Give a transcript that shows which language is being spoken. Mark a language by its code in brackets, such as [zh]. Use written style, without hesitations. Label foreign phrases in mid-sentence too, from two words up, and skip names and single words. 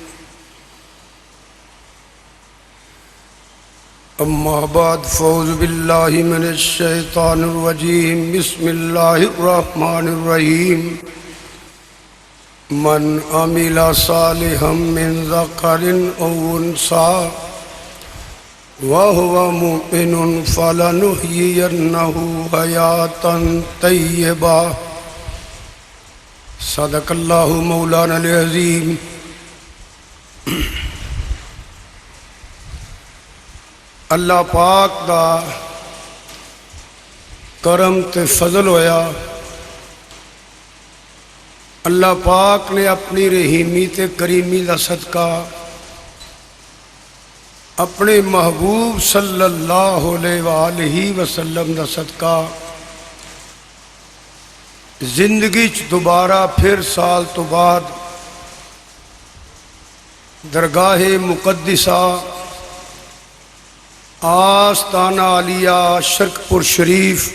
[ar] أما بعد فأعوذ بالله من الشيطان الرجيم بسم الله الرحمن الرحيم من عمل صالحا من ذكر أو أنثى وهو مؤمن فلنحيينه حياة طيبة صدق الله مولانا العظيم. [pa] اللہ پاک دا کرم تے فضل ہویا. اللہ پاک نے اپنی رحیمی تے کریمی دا صدقہ اپنے محبوب [ar] صلی اللہ علیہ وآلہ وسلم [pa] دا صدقہ زندگی چ دوبارہ پھر سال تو بعد درگاہ مقدسہ آستانہ عالیہ شرکپور شریف